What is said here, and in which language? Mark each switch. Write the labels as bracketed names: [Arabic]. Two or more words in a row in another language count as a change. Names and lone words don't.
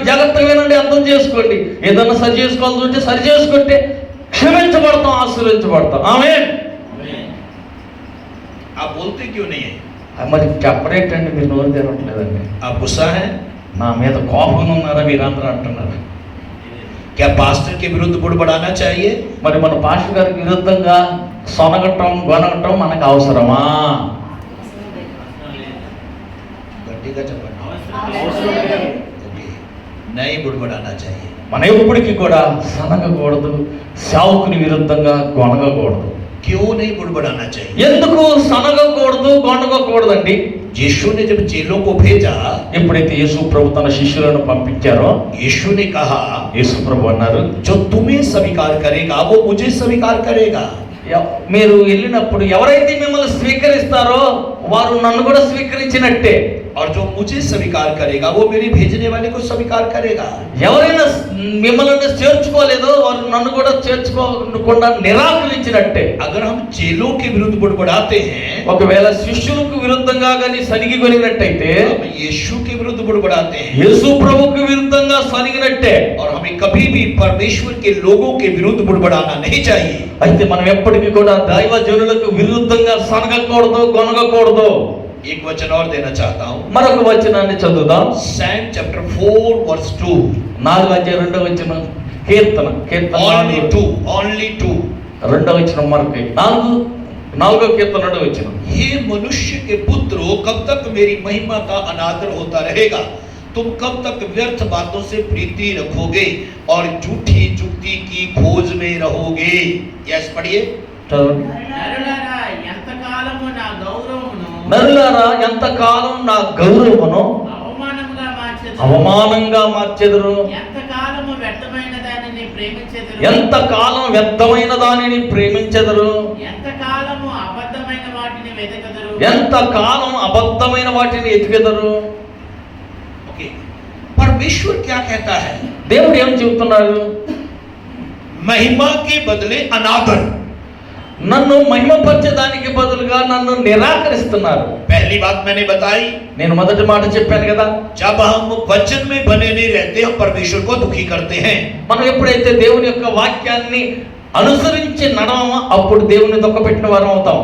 [Telugu] జాగ్రత్తగా వినండి, అర్థం చేసుకోండి. ఏదన్నా సరి చేసుకోవాల్సి ఉంటే సరి చేసుకుంటే క్షమించబడతాం, ఆశీర్వదించబడతాం. ఆమేన్. [Hindi] आप बोलते क्यों नहीं है? [Telugu] మరి చెప్పరేంటండి? మీరు నోరు తెరవట్లేదండి. [Hindi] आप गुस्सा है? [Telugu] నా మీద కోపంగా ఉన్నారా మీరందరూ అంటున్నారు. [Hindi] क्या पास्टर के विरुद्ध बुड़बुड़ाना चाहिए? [Telugu] మరి మన పాస్టర్ గారికి విరుద్ధంగా సొనగటం గొనగటం మనకు అవసరమా? [Hindi] गड्डी का चप्पल नहीं बुड़बुड़ाना चाहिए। [Telugu] మన ఎప్పటికీ కూడా సనగకూడదు, సావుకుని విరుద్ధంగా గొనగకూడదు. [Hindi] क्यों नहीं बुड़बुड़ाना चाहिए? [Telugu] ఎందుకు సనగకూడదు గొనగకూడదండి? [Hindi] यीशु ने जब चेलों को भेजा, [Telugu] ఎప్పుడైతే యేసు ప్రభు తన శిష్యులను పంపించారో [Hindi] यीशु ने कहा, [Telugu] యేసు ప్రభు అన్నారు, [Hindi] जो तुम्हें स्वीकार करेगा वो मुझे स्वीकार करेगा। [Telugu] మీరు వెళ్ళినప్పుడు ఎవరైతే మిమ్మల్ని స్వీకరిస్తారో వారు నన్ను కూడా స్వీకరించినట్టే. [Hindi] और जो मुझे स्वीकार करेगा वो मेरे भेजने वाले को स्वीकार करेगा। [Telugu] ఎవరైనా మిమ్మల్ని చేర్చుకోలేదో వారు నన్ను కూడా చేర్చుకోకుండా నిరాకరించినట్టే. [Hindi] अगर हम चेलों के विरुद्ध बुड़बुड़ाते हैं, [Telugu] ఒకవేళ శిష్యులకు విరుద్ధంగా గాని సనిగి కొనినట్టయితే [Hindi] हम यीशु के विरुद्ध बुड़बुड़ाते हैं। [Telugu] యేసు ప్రభువుకు విరుద్ధంగా సనిగినట్టే. [Hindi] और हमें कभी भी परमेश्वर के लोगों के विरुद्ध बुड़बुड़ाना नहीं चाहिए। [Telugu] అయితే మనం ఎప్పటికీ కూడా దైవ జనులకు విరుద్ధంగా సనగకూడదు గొనగకూడదు. [Hindi] एक वचन और देना चाहता हूँ। [Telugu] మరొక వచనాన్ని చదువుదాం. [English] Psalm chapter 4 verse 2। [Telugu] 4:2 కీర్తన [English] Only 2, only 2। [Telugu] 2 మరొక 4 కీర్తన 2 [Hindi] हे मनुष्य के पुत्रों, कब तक मेरी महिमा का अनादर होता रहेगा? तुम कब तक व्यर्थ बातों से प्रीति रखोगे और झूठी जुक्ति की खोज में रहोगे? यस पढ़िए। [Telugu] నరులారా ఎంతకాలం నా గౌరవమును అవమానంగా మార్చెదరు? ఎంతకాలం వ్యర్థమైన దానిని ప్రేమించెదరు? వెదకదరు. ఎంత కాలం అబద్ధమైన వాటిని ఎతికెదరు? [Hindi] ओके, परमेश्वर क्या कहता है? [Telugu] దేవుడు ఏం చెబుతున్నాడు? [Hindi] महिमा के बदले अनादर। [Telugu] నన్ను మహిమపరచడానికి బదులుగా నన్ను నిరాకరిస్తున్నారు. [Hindi] पहली बात मैंने बताई, [Telugu] నేను మొదటి మాట చెప్పాను కదా, [Hindi] जब हम वचन में बने नहीं रहते हम परमेश्वर को दुखी करते हैं। [Telugu] మనం ఎప్పుడైతే దేవుని యొక్క వాక్యాన్ని అనుసరించి నడవమో అప్పుడు దేవుని దుఃఖపెట్టిన వారం అవుతాం.